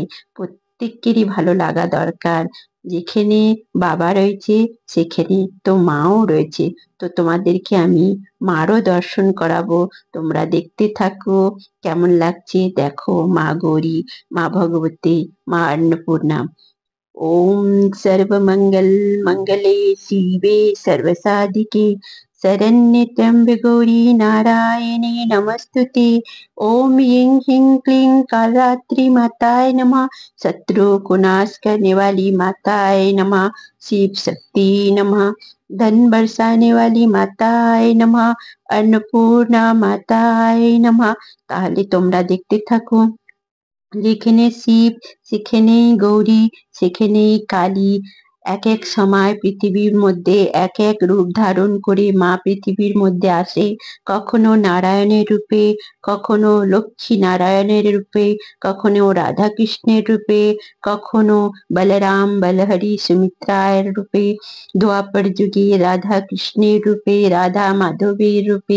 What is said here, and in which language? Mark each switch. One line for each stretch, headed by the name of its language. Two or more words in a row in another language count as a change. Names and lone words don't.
Bangla: প্রত্যেকেরই ভালো লাগা দরকার। যেখানে বাবা রয়েছে সেখানে তো মাও রয়েছে। তো তোমাদেরকে আমি মারও দর্শন করাবো। তোমরা দেখতে থাকো কেমন লাগছে। দেখো মা গৌরী, মা ভগবতী, মা अन्नपूर्णा।
Sanskrit: ओम सर्वमंगल मंगले शिवे सर्वसाधिके शरण्ये त्र्यंबके गौरी नारायणी नमस्तुते। ओम ह्रीं ह्रीं क्लीं कालरात्रि माताय नमः,
Hindi: शत्रु को नाश करने वाली
Sanskrit: माताय नमः, शिव शक्ति नमः,
Hindi: धन बरसाने वाली
Sanskrit: माताय नमः, अन्नपूर्णा माताय नमः।
Bangla: তাহলে তোমরা দেখতে থাকো। যেখানে শিব সেখানেই গৌরী, সেখানেই কালী। এক এক সময় পৃথিবীর মধ্যে এক এক রূপ ধারণ করে মা পৃথিবীর মধ্যে আসে। কখনো নারায়ণের রূপে, কখনো লক্ষ্মী নারায়ণের রূপে, কখনো রাধা কৃষ্ণের রূপে, কখনো বলরাম বলহরি সুমিত্রার রূপে, দ্বাপর যুগে রাধা কৃষ্ণের রূপে, রাধা মাধবের রূপে।